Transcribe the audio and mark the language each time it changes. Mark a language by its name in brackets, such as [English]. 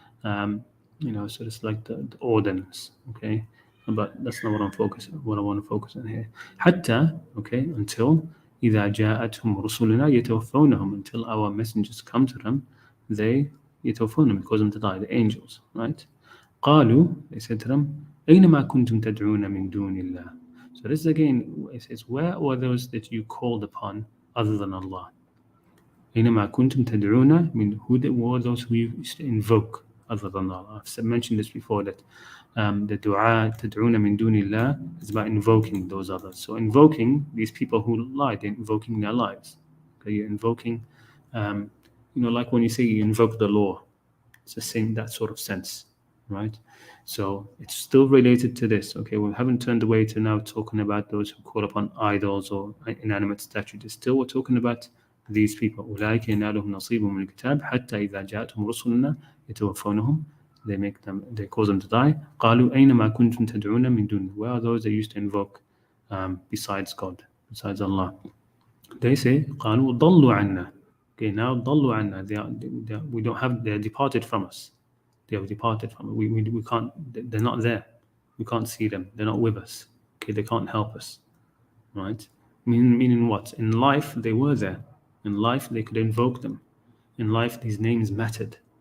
[English] So it's like the ordinance. Okay. But that's not what I want to focus on here. [Arabic] حتى, [English] okay, until [Arabic] إذا جاءتهم رسلنا يتوفونهم, [English] until our messengers come to them, they [Arabic] يتوفونهم, [English] cause them to die, the angels, right? [Arabic] قالوا, [English] they said to them, [Arabic] أينما كنتم تدعون من دون الله. [English] So this again, it says, where were those that you called upon other than Allah? [Arabic] أينما كنتم تدعون من, [English] who were those who you used to invoke other than Allah? I've mentioned this before, that the dua [Arabic] تدعون من دون الله [English] is about invoking those others. So invoking these people who lied, they're invoking their lives. Okay, you're invoking, like when you say you invoke the law, it's the same, that sort of sense, right? So it's still related to this. Okay, we haven't turned away to now talking about those who call upon idols or inanimate statues. It's still, we're talking about these people. [Arabic] أولئك ينالهم نصيبهم من الكتاب حتى إذا جاءتهم رسلنا يتوفونهم. [English] They cause them to die. [Arabic] قالوا أينما كنتم تدعون من دون. [English] Where are those they used to invoke besides God, besides Allah? They say [Arabic] قالوا ضلوا عنا. [English] Okay, now [Arabic] ضلوا عنا. [English] We don't have. They are departed from us. They have departed from us. We can't. They're not there. We can't see them. They're not with us. Okay, they can't help us. Right? Meaning what? In life they were there. In life they could invoke them. In life these names mattered.